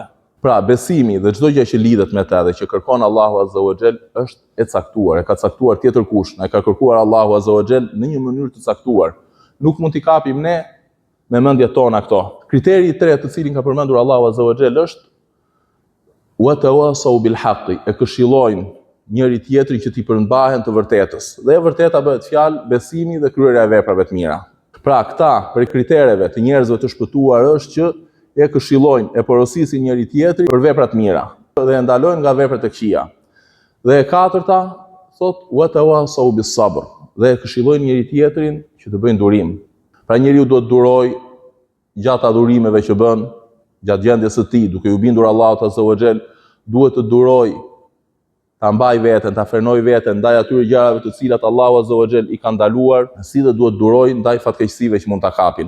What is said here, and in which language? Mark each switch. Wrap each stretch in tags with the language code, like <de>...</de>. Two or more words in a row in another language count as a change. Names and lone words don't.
<sq>Pra besimi dhe çdo gjë që lidhet me të dhe që kërkon Allahu</sq> <ar>عز وجل</ar> <sq>është e caktuar, e ka caktuar tjetër kush, na e ka kërkuar Allahu</sq> <ar>عز وجل</ar> <sq>në një mënyrë të caktuar. Nuk mund t'i kapim ne me mendjet tona këto. Kriteri i tretë të cilin ka përmendur Allahu</sq> <ar>عز وجل</ar> <sq>është</sq> <ar>وتواصوا بالحق,</ar> <sq>e këshillojnë njëri tjetrin që t'i përmbahen të vërtetës. Dhe e vërteta bëhet fjalë besimi dhe kryerja e veprave të mira. Pra këta për kritereve të njerëzve të shpëtuar është që e këshillojnë, e porosisin njëri tjetrin për vepra të mira dhe e ndalojnë nga veprat e këqija. Dhe e katërta thot</sq> <ar>وتواصوا بالصبر,</ar> <sq>dhe e këshillojnë njëri tjetrin që të bëjnë durim. Pra njeriu duhet duroj gjatë adhurimeve që bën, gjatë gjendjes së tij, duke u bindur Allahut</sq> <ar>عز وجل,</ar> <sq>duhet të duroj, ta mbaj veten, ta frenoj veten ndaj atyre gjërave të cilat Allahu</sq> <ar>عز وجل</ar> <sq>i ka ndaluar, si dhe duhet duroj ndaj fatkeqësive që mund ta kapin.</sq>